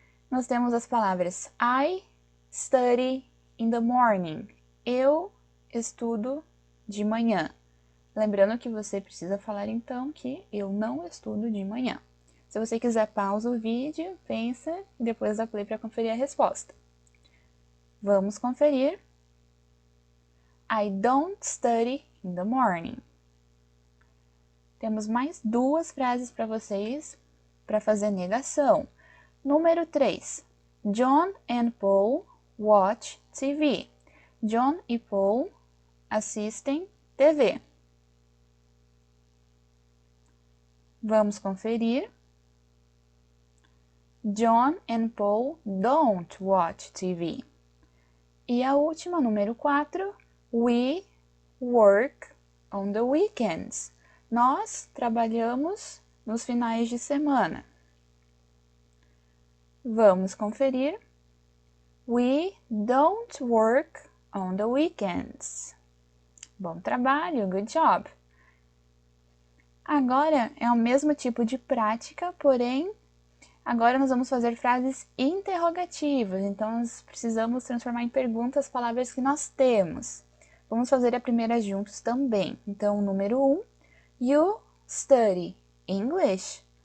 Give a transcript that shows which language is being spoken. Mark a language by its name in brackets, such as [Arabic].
[Portuguese] Nós temos as palavras [English] I study in the morning. [Portuguese] Eu estudo de manhã. Lembrando que você precisa falar então que eu não estudo de manhã. Se você quiser, pausa o vídeo, pensa e depois dá play para conferir a resposta. Vamos conferir. [English] I don't study in the morning. [Portuguese] Temos mais duas frases para vocês para fazer negação. Número 3. [English] John and Paul watch TV. [Portuguese] John e Paul assistem TV. Vamos conferir. [English] John and Paul don't watch TV. [Portuguese] E a última, número 4. [English] We work on the weekends. [Portuguese] Nós trabalhamos nos finais de semana. Vamos conferir. [English] We don't work on the weekends. [Portuguese] Bom trabalho, [English] good job. [Portuguese] Agora é o mesmo tipo de prática, porém, agora nós vamos fazer frases interrogativas. Então, nós precisamos transformar em perguntas as palavras que nós temos. Vamos fazer a primeira juntos também. Então, número 1. [English] You study English?